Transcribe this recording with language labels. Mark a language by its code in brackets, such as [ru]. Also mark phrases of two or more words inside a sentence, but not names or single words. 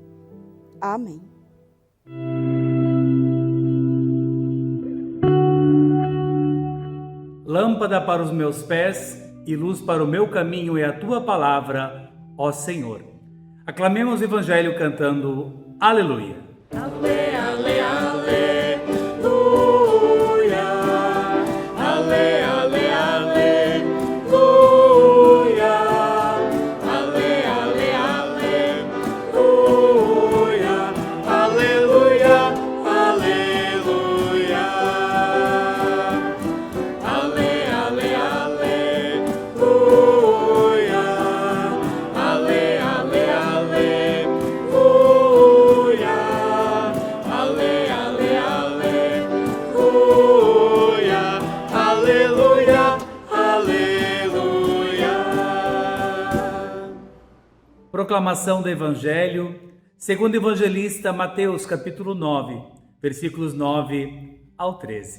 [pt] Amém. Lâmpada para os meus pés e luz para o meu caminho é a tua palavra, ó Senhor. Aclamemos o Evangelho cantando Aleluia. Ale, ale, aleluia. Ale, ale, aleluia. Ale, ale, aleluia. Aleluia, aleluia. Ale, ale, aleluia. Ale, ale, aleluia. Ale, ale, aleluia. Aleluia, aleluia. Proclamação do Evangelho, segundo o evangelista Mateus, capítulo 9, versículos 9 ao 13.